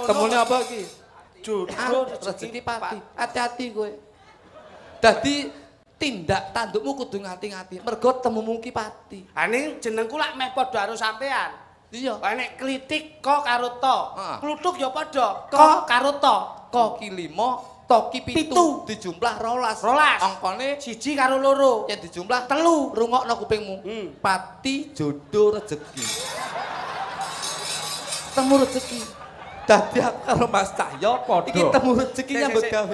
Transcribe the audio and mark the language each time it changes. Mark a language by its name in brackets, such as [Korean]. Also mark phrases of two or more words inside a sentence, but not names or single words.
[Javanese] Temune apa iki? Jodoh rezeki pati. Hati-hati kowe. Dadi tindak tandukmu kudu ngati-ngati. Mergo temumu ki pati. Ha ning jenengku lak meh padha karo sampean. Iya. Lah nek klitik ko karo to. Kluthuk ya padha. Ko Ko karo to. Ko ki 5, to ki 7. Dijumlah 12. Angkane siji karo loro. Yen dijumlah 3. Rungokno kupingmu. Pati jodoh rezeki. Temu rezeki. Dadi aku karo Mas Cahyo iki temu rezeki nyambut gawe.